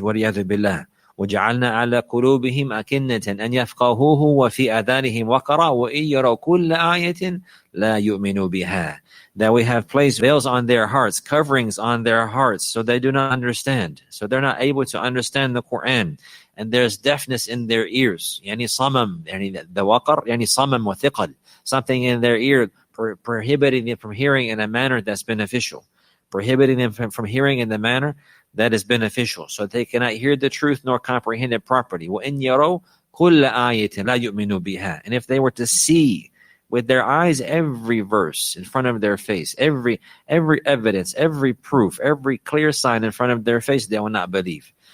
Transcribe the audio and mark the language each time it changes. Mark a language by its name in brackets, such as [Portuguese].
[Arabic] وَلِيَعْذُ بِاللَّهِ وَجَعَلْنَا عَلَى قُلُوبِهِمْ أَكِنَّةً أَنْ يَفْقَهُوهُ وَفِي آذَانِهِمْ وَقْرًا وَإِنْ يَرَوْا كُلَّ آيَةٍ لَا يُؤْمِنُوا بِهَا. [English] That we have placed veils on their hearts, coverings on their hearts, so they do not understand. So they're not able to understand the Qur'an. And there's deafness in their ears. [Arabic] يعني صمم, يعني the waqar, يعني صمم وثقل. [English] Something in their ear prohibiting them from hearing in a manner that's beneficial. Prohibiting them from hearing in the manner that is beneficial. So they cannot hear the truth nor comprehend it properly. وَإِنْ يَرَوْا كُلَّ آيَةٍ لَا يُؤْمِنُوا بِهَا. And if they were to see with their eyes every verse in front of their face, every evidence, every proof, every clear sign in front of their face, they will not believe.